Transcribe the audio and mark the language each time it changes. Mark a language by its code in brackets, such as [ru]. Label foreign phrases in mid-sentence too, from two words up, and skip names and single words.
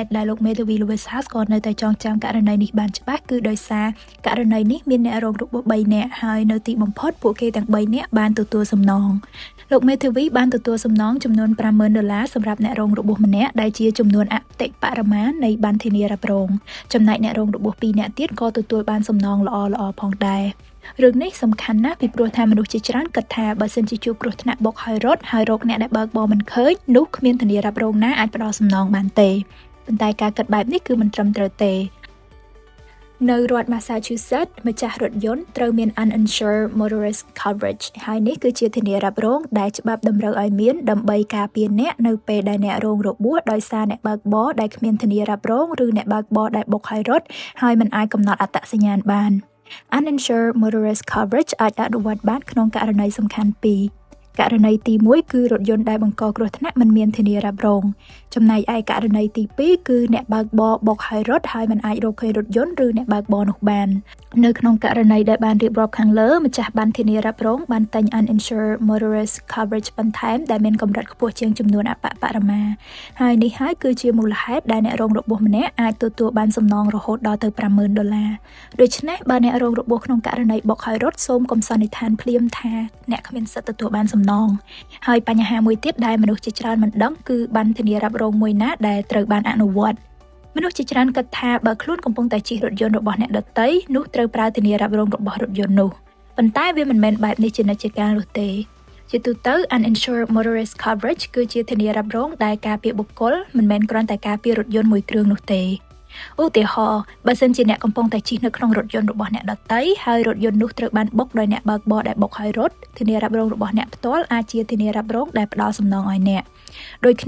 [km] តុដែលលោកមេធាវី Lewis Haskell នៅតែចងចាំករណីនេះបានច្បាស់គឺដោយសារករណីនេះមានអ្នករងរបួស3នាក់ហើយនៅទីបំផុតពួកគេទាំង3នាក់បានទទួលសំណងលោកមេធាវីបានទទួលសំណងចំនួន$50,000សម្រាប់អ្នករងរបួសម្នាក់ដែលជាចំនួនអតិបរមានៃប័ណ្ណធានារ៉ាប់រងចំណែកអ្នករងរបួស2នាក់ទៀតក៏ទទួលបានសំណងល្អៗផងដែររឿងនេះសំខាន់ណាស់ពីព្រោះថាមនុស្សជាច្រើន គិតថាបើសិនជាជួបគ្រោះថ្នាក់បុកហើយរត់ហើយរកអ្នកដែលបើកបរមិនឃើញនោះគ្មានធានារ៉ាប់រងណាអាចផ្ដល់សំណងបានទេប៉ុន្តែការគិតបែបនេះគឺមិនត្រឹមត្រូវទេនៅរដ្ឋ Massachusetts ម្ចាស់រថយន្តត្រូវមាន [en] uninsured motorist coverage [km] ហើយនេះគឺជា ធានារ៉ាប់រងដែលច្បាប់តម្រូវឲ្យមានដើម្បីការពារអ្នកនៅពេលដែលអ្នករងរបួសដោយសារអ្នកបើកបរដែលគ្មានធានារ៉ាប់រងឬអ្នកបើកបរដែលបុកហើយរត់ហើយ មិនអាចកំណត់អត្តសញ្ញាណបាន [en] Uninsured motorist coverage [km] អាចអនុវត្តបានក្នុងករណីសំខាន់ពីរករណីទី1គឺរថយ ន្តដែលបង្កគ្រោះថ្នាក់មិនមានធានារ៉ាប់រងចំណែកឯករណីទី2គឺអ្នកបើកបរបុកហើយរត់ហើយមិនអាចរកឃើញរថយន្តឬអ្នកបើកបរនោះបាននៅក្នុងករណីដែលបានរៀបរាប់ខាងលើម្ចាស់ប័ណ្ណធានារ៉ាប់រងបានទិញ [en] uninsured motorist coverage [km] បន្ថែមដែលមានកម្រិតខ្ពស់ជាងចំនួនអបបរមាហើយនេះហើយគឺជាមូលហេតុដែលអ្នករងរបួសម្នាក់អាចទទួលបានសំណងរហូតដល់ទៅ$50,000ដូ ច្នេះបើអ្នករងរបួសក្នុងករណីបុកហើយរត់សូមកុំសន្និដ្ឋានភ្លាមថាអ្នកគ្មានសិទ្ធិទទួលបានសំណងហើយបញ្ហាមួយទៀតដែលមនុស្សជាច្រើនមិនដឹងគឺប័ណ្ណធានារ៉ាប់រង មួយណាដែលត្រូវបានអនុវត្តមនុស្សជាច្រើនគិតថាបើខ្លួនកំពុងតែជិះរថយន្តរបស់អ្នកដទៃនោះត្រូវប្រើធានារ៉ាប់រងរបស់រថយន្តនោះប៉ុន្តែវាមិនមែនបែបនេះជានិច្ចកាលនោះទេជាទូទៅ [en] uninsured motorist coverage [km] គឺជាធានារ៉ាប់រងដែលការពារបុគ្គលមិនមែនគ្រាន់តែការពាររថយន្តមួយគ្រឿងនោះទេឧទាហរណ៍បើសិនជាអ្នកកំពុងតែជិះនៅក្នុងរថយន្តរបស់អ្នកដទៃហើយរថយន្តនោះត្រូវបានបុកដោយអ្នកបើកបរដែលបុកហើយរត់ធានារ៉ាប់រងរបស់អ្នកផ្ទាល់អាចជាធានារ៉ាប់រងដែលផ្ដល់សំណងឲ្យអ្នកដូចគ្នា